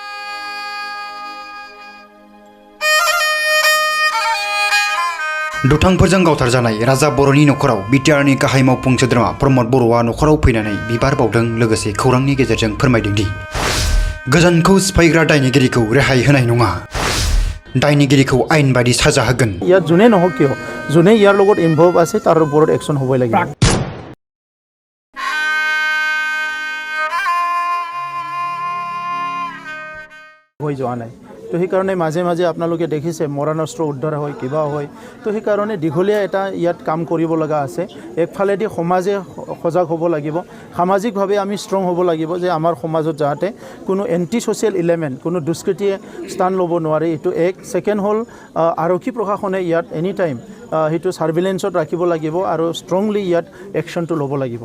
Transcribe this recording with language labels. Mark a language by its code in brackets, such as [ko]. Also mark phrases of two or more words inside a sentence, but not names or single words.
[brx] दुथांफोरजों गावथारजानाय राजा बर'नि नखराव बिटिआरनि गाहाय मावफुं सोद्रोमा प्रमद बर'आ नखराव फैनानै बिबार बावदों लोगोसे खौरांनि गेजेरजों फोरमायदों दि गोजानखौ सिफायग्रा दायनिगिरिखौ रेहाय होनाय नङा दायनिगिरिखौ आइन बायदि साजा होगोन [as] ইয়াত যোনে নহওক কিয় যোনে ইয়াৰ লগত ইনভলভ আছে তাৰ ওপৰত একশ্যন হ'বই লাগিব হৈ যোৱা নাই তো সেইকাৰণে মাজে মাজে আপোনালোকে দেখিছে মৰাণস্ত্ৰ উদ্ধাৰ হয় কিবা হয় তো সেইকাৰণে দীঘলীয়া এটা ইয়াত কাম কৰিব লগা আছে একফালেদি সমাজে সজাগ হ'ব লাগিব সামাজিকভাৱে আমি ষ্ট্ৰং হ'ব লাগিব যে আমাৰ সমাজত যাতে কোনো [en] anti social element [as] কোনো দুষ্কৃতিয়ে স্থান ল'ব নোৱাৰে এইটো এক ছেকেণ্ড হ'ল আৰক্ষী প্ৰশাসনে ইয়াত [en] any time [as] সেইটো ছাৰ্ভিলেঞ্চত ৰাখিব লাগিব আৰু ষ্ট্ৰংলি ইয়াত একশ্যনটো ল'ব লাগিব